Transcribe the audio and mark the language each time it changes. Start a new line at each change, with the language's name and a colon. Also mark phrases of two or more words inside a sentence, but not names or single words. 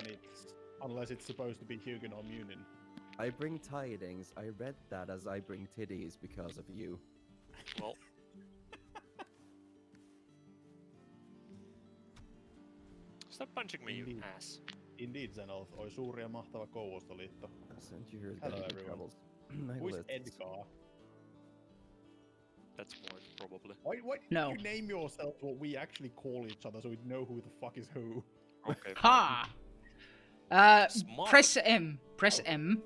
English: Unless it's supposed to be Hugin or Munin. I bring tidings. I read that as I bring titties because of you. Well, stop punching me, you Indeed. ass. Indeed, Zenolf.
Finnish: Oi suuri ja mahtava Kouvostoliitto.
English: I sent you here Hello, the everyone. travels. Who is Edgar? That's more, probably. Why did No. you name yourself what we actually call each other so we know who the fuck is who? Okay. Ha! Smart. Press M. Press M